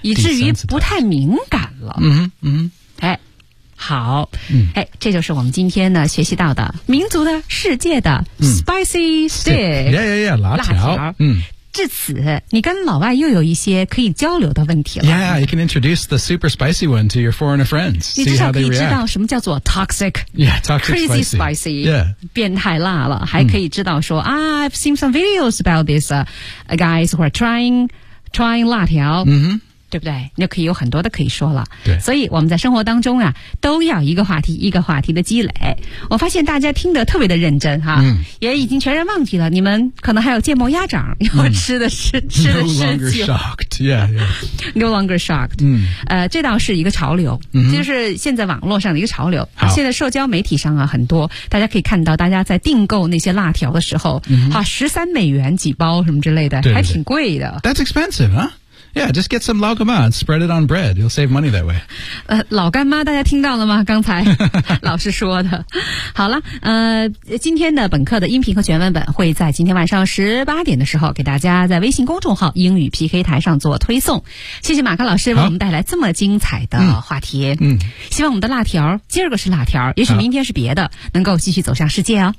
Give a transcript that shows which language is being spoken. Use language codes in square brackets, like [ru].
[zh] 以至于不太敏感了。嗯嗯。哎，好。嗯。哎，这就是我们今天呢学习到的民族的世界的、spicy stick. [en] Yeah, yeah, yeah, 辣 [zh] 条。嗯。至此你跟老外又有一些可以交流的问题了 [en] Yeah, you can introduce the super spicy one to your foreigner friends See how they react [zh] 你至少可以知道什么叫做 toxic [en] Yeah, toxic crazy spicy Yeah [zh] 变态辣了还可以知道说、 [en] I've seen some videos about these、guys who are trying 辣条、 mm-hmm. [zh] 对不对你就可以有很多的可以说了对所以我们在生活当中啊都要一个话题一个话题的积累我发现大家听得特别的认真哈、也已经全然忘记了你们可能还有芥末鸭掌要吃的是、吃的是 [en] No longer shocked. [zh] 这倒是一个潮流、就是现在网络上的一个潮流好现在社交媒体上啊很多大家可以看到大家在订购那些辣条的时候、13美元几包什么之类的对对对还挺贵的 [en] That's expensive, huh? Yeah, just get some 老干妈 and spread it on bread. You'll save money that way. [zh] 老干妈大家听到了吗刚才老师说的。好了今天的本课的音频和全文本会在今天晚上18点的时候给大家在微信公众号英语 PK 台上做推送。谢谢马克老师为我们带来这么精彩的话题。希望我们的辣条今儿个是辣条也许明天是别的能够继续走向世界哦。